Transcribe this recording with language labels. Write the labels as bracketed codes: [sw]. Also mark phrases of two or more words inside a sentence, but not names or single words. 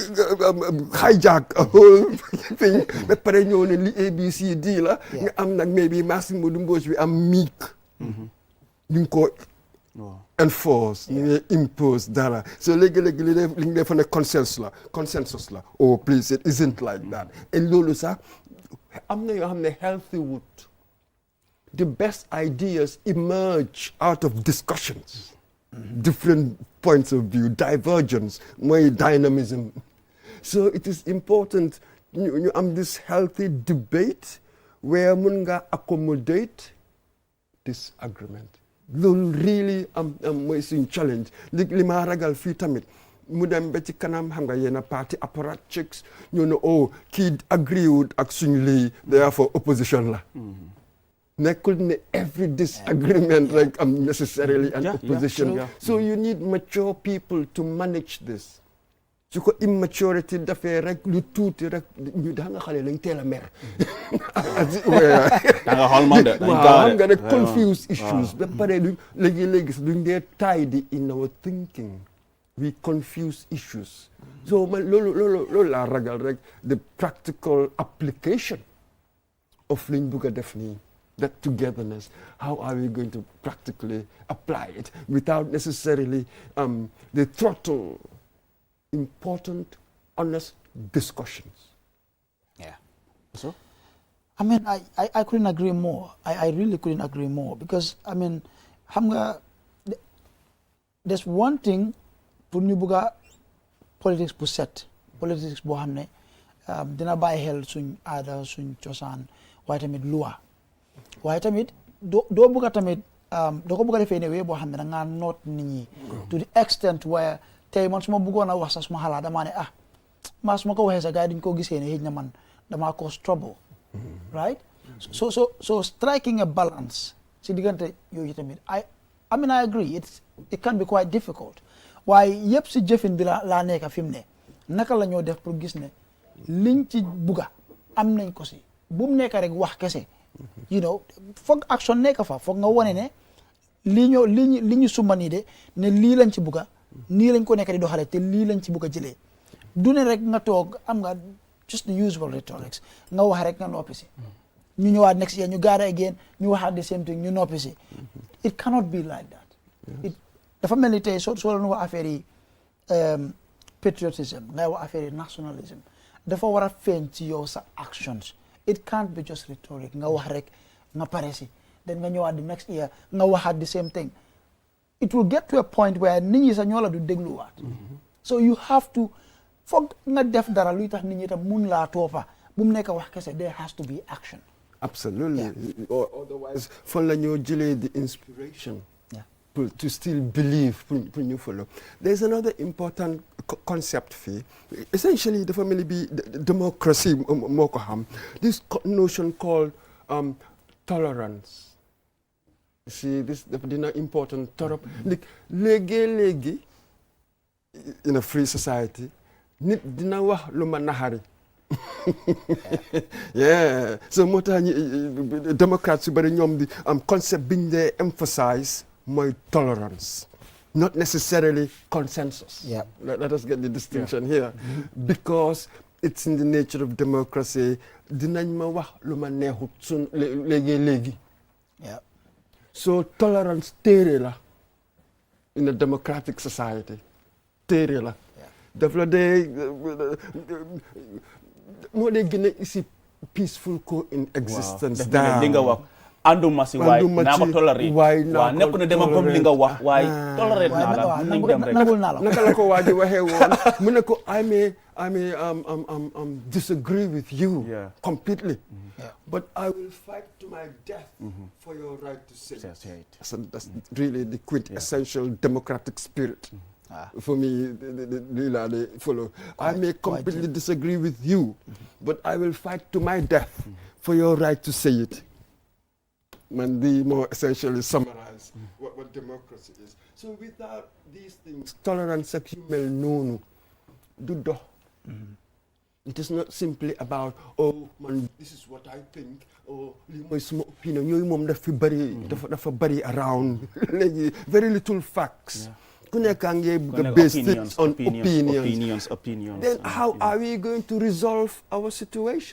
[en] hijack a whole thing [wo] ba pare ñëw ne li ABCD la nga am nag maybe Massimo Mbodj bi am meek ñu ngi ko enforce ñu ngi impose dara so léegi li ñu defa ne consensus la [en] oh please it isn't like that and [wo] loolu sax am na yoo xam ne [en] healthy wood the best ideas emerge out of discussions different points of view divergence mooy dynamism so it is important [wo] ñu am [en] this healthy debate where [wo] mun nga [en] accommodate disagreement loolu really am [wo] mooy suñ challenge li ma ragal fii tamit mu dem ba ci kanam xam nga yenn parti apparatchiks ñu ne oh kii agree wut ak suñ lii [en] therefore opposition [wo] la nekkul ne [en] every disagreement like necessarily an opposition so you need mature people to manage this [wo] su ko immaturity dafee rek lu tuuti rek ñu da nga xale lañ teel a mer da nga xool man de xam nga rek [en] confuse issues [wo] ba pare léegi duñ dee [en] tidy in our thinking we confuse issues [wo] so man loolu laa ragal rek [en] the practical application of [wo] liñ bëgg a def nii [en] that togetherness how are we going to practically apply it without necessarily the throttle important honest discussions. So I mean I couldn't agree more. I really couldn't agree more because I mean [wo] xam nga [en] there's one thing [wo] pour ñu bëgg a politics bu set politics boo xam ne dina bàyyi xel suñ aada suñ cosaan waaye tamit loi waaye tamit doo bëgg a tamit doo ko bëgg a defee ne wee boo xam ne da ngaa noot nit ñi [en] to the extent where [wo] tey man su ma bëggoon a wax sax suma xalaat damaa ne maa su ma ko waxee sax gars yi duñ ko gisee ne xëy na man damaa [en] cause trouble right so striking a balance [wo] si diggante yooyu tamit [en] I mean I agree it can be quite difficult [wo] waaye yëpp si jëfin bi laa nekk fi mu ne naka la ñoo def pour gis ne liñ ci bugga am nañ ko si bu mu nekk rek wax kese [en] you know [wo] foog action nekk fa foog nga wone ne li ñu sumba nii de ne lii lañ ci bugga nii lañ ko nekk di doxalee te lii lañ ci bëgg a jëlee du ne rek nga toog am nga [en] just the usual rhetorics [wo] nga wax rek nga noppi si ñu ñëwaat [en] next year [wo] ñu gaara again ñu waxaat [en] the same thing [wo] ñu noppi si [en] it cannot be like that it [wo] dafa mel ni tey soo la wax affaire yi patriotism ngay wax affaire yi nationalism dafa war a feeñ ci yow sa actions [en] it can't be just rhetoric [wo] nga wax rek nga pare si then nga ñëwaat [en] the next year [wo] nga waxaat [en] the same thing it will get to a point where [wo] nit ñi sax ñoo la du dégluwaat [en] so you have to [wo] foog nga def dara luy tax nit ñi tam mun laa toppa bu mu nekk wax kese [en] there has to be action. Absolutely. Or otherwise, [wo] fan la ñoo jëlee [en] the inspiration to still believe [wo] pour ñu follow. [en] There's another important concept fii essentially [wo] dafa mel ni bi [en] democracy [wo] moo ko xam [en] this notion called tolerance. See this [wo] dafa dina important torop léegi [en] in a free society [wo] nit dina wax lu ma naxari yeah so moo tax démocrates yu bëri ñoom di concept biñ dee emphasize mooy tolerance [en] not necessarily consensus. Let us get the distinction here because it's in the nature of democracy [wo] dinañ ma wax lu ma neexut sun léegi [en] so tolerance [wo] téere la in a democratic society téere la daf la dee moo dee gën a isi [en] peaceful coexistence [wo] li nga wax ànduma si waaye naa ko toléré waaye nekku ne dama gëm li nga wax waaye toléré naa la nañ dem rek naka la ko waa ji waxee woon mu ne ko [en] I may disagree with you completely but I will fight to my death for your right to say it. That's really the quintessential democratic spirit. For me, they follow. I may completely disagree with you, but I will fight to my death for your right to say it. Man, they more essentially summarize what democracy is. So without these things, tolerance [wo] ak yu mel noonu du dox. [en] It is not simply about man this is what I think [wo] lii mooy suma [en] opinion [wo] yooyu moom dafa bari [en] around léegi very little facts. [wo] ku nekk a ngi [en] based it on opinions. Then how are we going to resolve our situation?